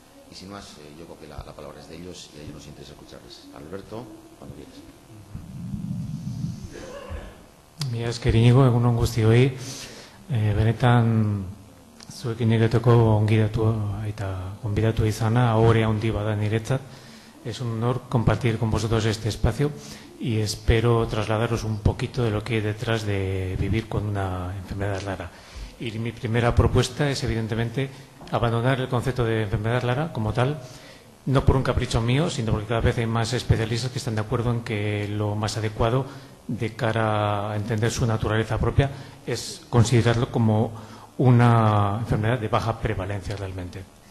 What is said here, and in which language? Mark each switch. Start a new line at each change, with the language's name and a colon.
Spanish: Y sin más, yo creo que la palabra es de ellos y a ellos nos interesa escucharles. Alberto, cuando quieras.
Basque: Mila esker Inigo, egunon guztioi. Benetan zuekin egiteko gonbidatu izana, ahore handi bada niretzat.
Spanish: Es un honor compartir con vosotros este espacio y espero trasladaros un poquito de lo que hay detrás de vivir con una enfermedad rara. Y mi primera propuesta es, evidentemente, abandonar el concepto de enfermedad rara como tal, no por un capricho mío, sino porque cada vez hay más especialistas que están de acuerdo en que lo más adecuado de cara a entender su naturaleza propia es considerarlo como una enfermedad de baja prevalencia realmente.